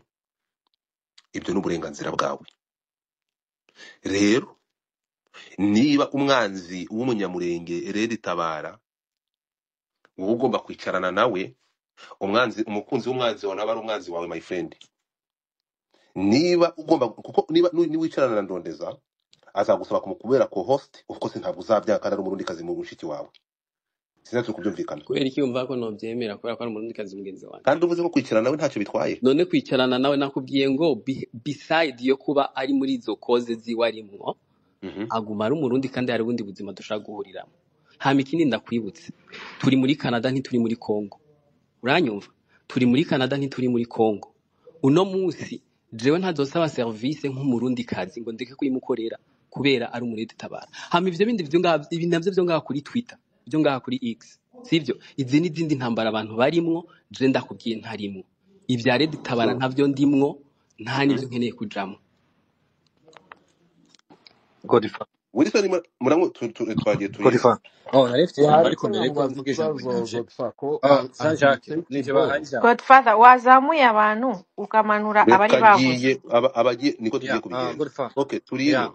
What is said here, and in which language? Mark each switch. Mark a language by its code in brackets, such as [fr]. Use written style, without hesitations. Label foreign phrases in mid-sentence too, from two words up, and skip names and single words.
[rn] Ibyo n'uburenganzira bwawe. Rero niba umwanzi w'umunyamurenge Red Tabara wowe ugomba kwicarana nawe, umukunzi w'umwanzi wawe naba ari umwanzi wawe [en] my friend. [rn] Niba ugomba kuko niba wicarana na Ndondeza azagusaba kumukubera co host, [en] of course [rn] ntabwo uzabyaka ari umurundi kazi mu mushiki wawe. sinatse kubyumvikana kubera iki wumva ko nobyemera kubera ko ari umurundi kazi mugenzi wanjye kandi uvuze ko kwicarana nawe ntacyo bitwaye none kwicarana nawe nakubwiye ngo beside yo kuba ari muri izo koze ziwe arimwo aguma ari umurundi kandi hari ubundi buzima dushaka guhuriramo hama ikindi ndakwibutse turi muri Canada ntituri muri Congo uranyumva turi muri Canada ntituri muri Congo uno munsi jewe ntazosaba service nk'umurundi kazi ngo ndeke kuyimukorera kubera ari umuredi tabara hama ivyo bindi ibi navyo byo ngaha kuri Twitter byo ngaha kuri X sivyo izi n'izindi ntambara abantu barimwo je ndakubwiye ntarimwo ibya redi tabara ntavyo ndimwo nta nivyo nkeneye kujamo Godfather Wilson murango twagiye turi Godfather narifite ijambo ariko ariko mbere ko namubaza mvuga ijambo ikibazo ryanje Godfa ko Saint-Jacques nije bahaye ijambo Godfather wazamuye abantu ukamanura abari bavuze abagiye niko tugiye kubigenza Godfather okay turi